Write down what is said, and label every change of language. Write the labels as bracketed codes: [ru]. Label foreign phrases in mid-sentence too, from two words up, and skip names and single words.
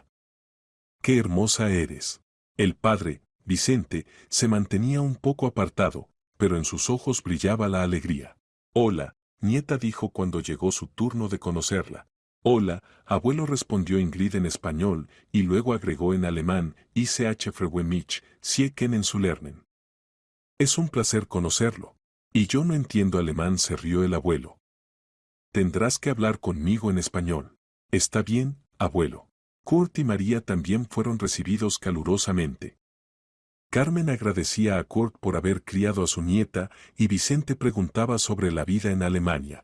[es] ¡Qué hermosa eres! El padre, Vicente, se mantenía un poco apartado, pero en sus ojos brillaba la alegría. Hola, nieta, dijo cuando llegó su turno de conocerla. Hola, abuelo, respondió Ingrid en español, y luego agregó en alemán, [de] Ich freue mich, Sie kennen zu lernen. [es] Es un placer conocerlo. Y yo no entiendo alemán, se rió el abuelo. Tendrás que hablar conmigo en español. Está bien, abuelo. Kurt y María también fueron recibidos calurosamente. Carmen agradecía a Kurt por haber criado a su nieta y Vicente preguntaba sobre la vida en Alemania.